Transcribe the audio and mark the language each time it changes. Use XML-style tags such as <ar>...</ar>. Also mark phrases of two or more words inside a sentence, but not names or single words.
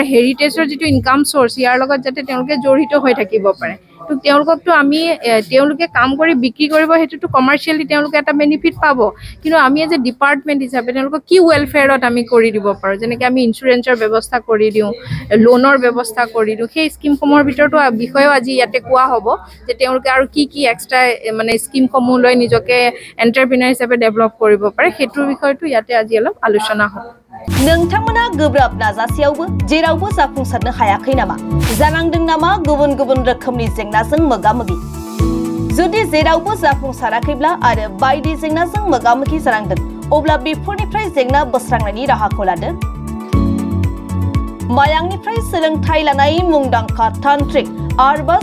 <as>হেৰিটেজৰ যিটো</as> <en>income source</en> <as>ইয়াৰ লগত যাতে তেওঁলোকে জড়িত হৈ থাকিব পাৰে তো তেওঁলোককতো আমি তেওঁলোকে কাম কৰি বিক্ৰী কৰিব সেইটোতো কমাৰ্চিয়েলি তেওঁলোকে এটা বেনিফিট পাব কিন্তু আমি</as> <en>as a department</en> <as>হিচাপে তেওঁলোকক কি ৱেলফেয়াৰত আমি কৰি দিব পাৰোঁ যেনেকৈ আমি ইঞ্চুৰেঞ্চৰ ব্যৱস্থা কৰি দিওঁ লোনৰ ব্যৱস্থা কৰি দিওঁ সেই স্কিমসমূহৰ ভিতৰতো বিষয়েও আজি ইয়াতে কোৱা হ'ব যে তেওঁলোকে আৰু কি এক্সট্ৰা মানে স্কিমসমূহ লৈ নিজকে এণ্টাৰপ্ৰিনাৰ হিচাপে ডেভেলপ কৰিব পাৰে সেইটোৰ বিষয়টো ইয়াতে আজি অলপ আলোচনা হ'ব</as> <brx>नोंथांमोना गोब्राब नाजासेयावबो जेरावबो जाफुंसारनो हायाखै नामा जानांदों नामा गुबुन गुबुन रोखोमनि जेंनाजों मोगा-मोगि जुदि जेरावबो जाफुंसाराखैब्ला आरो बायदि जेंनाजों मोगा-मोगि जानांदों अब्ला बेफोरनिफ्राय जेंना बोस्रांनायनि राहाखौ लादो मायांनिफ्राय सोलोंथाय लानाय मुंदांखा तान्त्रिक आरबाज</brx>